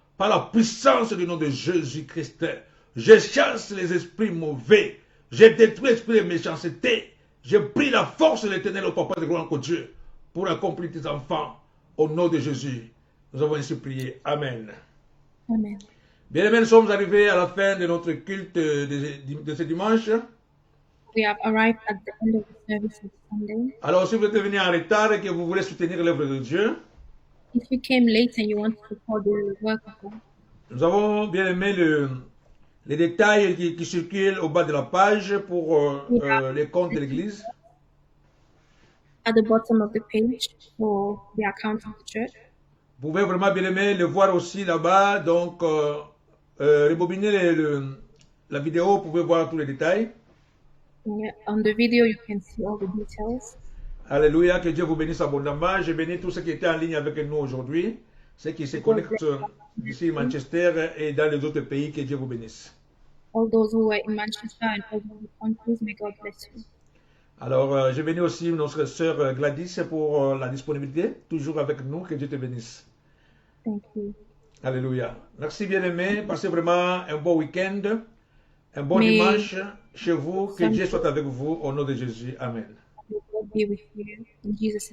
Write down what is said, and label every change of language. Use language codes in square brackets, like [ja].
[fr] Par la puissance du nom de Jésus-Christ, je chasse les esprits mauvais, je détruis l'esprit de méchanceté, je prie la force de l'Éternel au Papa de gloire que Dieu pour accomplir tes enfants au nom de Jésus. Nous avons ainsi prié. Amen. Amen. Bien aimés, nous sommes arrivés à la fin de notre culte de ce dimanche. [en] We have arrived at the end of the service of Sunday. [fr] Alors, si vous êtes venu en retard et que vous voulez soutenir l'œuvre de Dieu, [en] If you came late and you want to support the work of God, [fr] nous avons bien aimé les détails qui circulent au bas de la page pour les comptes de l'Église. [en] at the bottom of the page for the account of the church. [fr] Vous pouvez vraiment bien aimer le voir aussi là-bas. Donc, rebobiner la vidéo, vous pouvez voir tous les détails. [en] On the video, you can see all the details. [fr] Alléluia, que Dieu vous bénisse abondamment. Je bénis tous ceux qui étaient en ligne avec nous aujourd'hui, ceux qui se connectent ici à Manchester et dans les autres pays, que Dieu vous bénisse. [en] All those who were in Manchester and all the countries, may God bless you. [fr] Alors, je bénis aussi notre sœur Gladys pour la disponibilité, toujours avec nous, que Dieu te bénisse. [en] Thank you. [fr] Alléluia. Merci bien aimé, passez vraiment un bon week-end, un bon Mais- dimanche chez vous, que Dieu soit avec vous, au nom de Jésus. Amen. [en] May God be with you in Jesus' name.